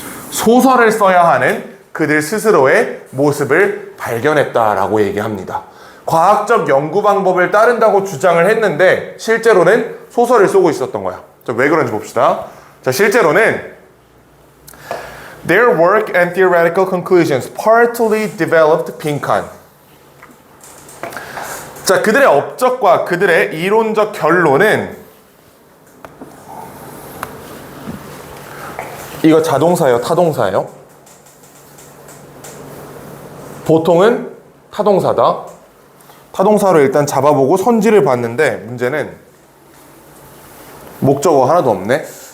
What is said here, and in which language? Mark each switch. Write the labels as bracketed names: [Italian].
[Korean] 소설을 써야 하는 그들 스스로의 모습을 발견했다라고 얘기합니다. 과학적 연구 방법을 따른다고 주장을 했는데 실제로는 소설을 쓰고 있었던 거야. 자, 왜 그런지 봅시다. 자, 실제로는 [English] Their work and theoretical conclusions partly developed 빈칸. [Korean] 자, 그들의 업적과 그들의 이론적 결론은 이거 자동사예요, 타동사예요? 보통은 타동사다. 타동사로 일단 잡아보고 선지를 봤는데 문제는 목적어 하나도 없네.